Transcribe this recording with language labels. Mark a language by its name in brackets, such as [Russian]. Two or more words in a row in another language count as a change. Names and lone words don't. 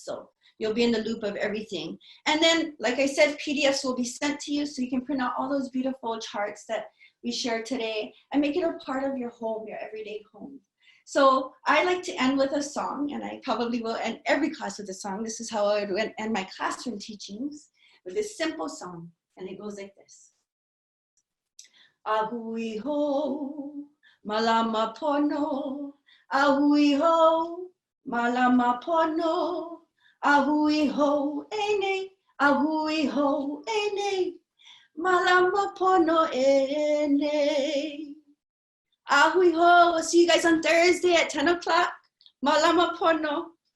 [English] So you'll be in the loop of everything. And then, like I said, PDFs will be sent to you so you can print out all those beautiful charts that we shared today and make it a part of your home, your everyday home. So I like to end with a song, and I probably will end every class with a song. This is how I would end my classroom teachings, with this simple song, and it goes like this. [Hawaiian] Ahui ho, malama pono. Ahui ho, malama pono. Ahui ho, ene. Ahui ho, ene. Malama pono, ene. Ahui ho. [English] We'll see you guys on Thursday at 10 o'clock. [Hawaiian] Malama pono.